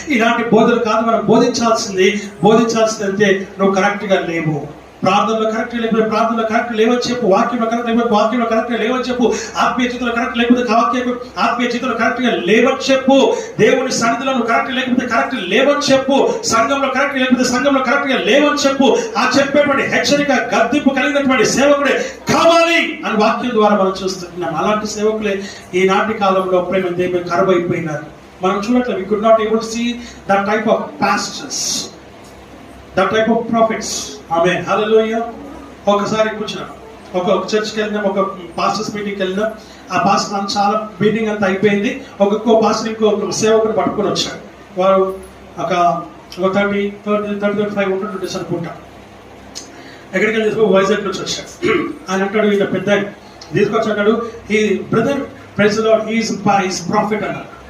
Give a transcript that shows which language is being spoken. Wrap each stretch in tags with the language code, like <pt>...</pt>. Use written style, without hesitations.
<te>ఇలాంటి బోధలు కాదు మనం బోధించాల్సింది అంటే నువ్వు కరెక్ట్ గా లేవు, ప్రార్థనలో కరెక్ట్ లేకపోతే ప్రార్థనలో కరెక్ట్ లేవని చెప్పు, వాక్యంలో కరెక్ట్ లేకపోతే వాక్యంలో కరెక్ట్ లేవని చెప్పు, ఆత్మీయ జీవితంలో కరెక్ట్ లేకపోతే ఆత్మీయ జీవితంలో కరెక్ట్ గా లేవని చెప్పు, దేవుని సన్నిధిలో కరెక్ట్ లేకపోతే కరెక్ట్ లేవని చెప్పు, సంఘంలో కరెక్ట్ లేకపోతే సంఘంలో కరెక్ట్ గా లేవని చెప్పు. ఆ చెప్పేటువంటి హెచ్చరిక, గద్దింపు కలిగినటువంటి సేవకుడే కావాలి అని వాక్యం ద్వారా మనం చూస్తున్నాం. అలాంటి సేవకులే ఈనాటి కాలంలో ప్రేమ దేవుని కరువైపోయినారు. మనం చూడట్లేదు.</te> <en>we could not able to see that type of pastors, that type of prophets.</en> <te>ఆమేన్, హల్లెలూయా. ఒకసారి కూర్చున్నాం, ఒక చర్చ్కి వెళ్ళినాం, ఒక పాస్టర్స్ మీటింగ్కి వెళ్ళినాం. ఆ పాస్టర్ చాలా మీటింగ్ అంతా అయిపోయింది. ఒక్కొక్క పాస్టర్ ఇంకొక సేవకుని పట్టుకొని వచ్చాడు. వారు ఒక 30-35 ఉంటుంటే అనుకుంటా. ఎక్కడికి వెళ్ళి వైజాగ్ నుంచి వచ్చాడు. ఆయన అంటాడు, ఈయన పెద్ద తీసుకొచ్చాడు, ఈ brother</te> <en>praise the Lord, his prophet</en> <te>అన్నాడు.</te>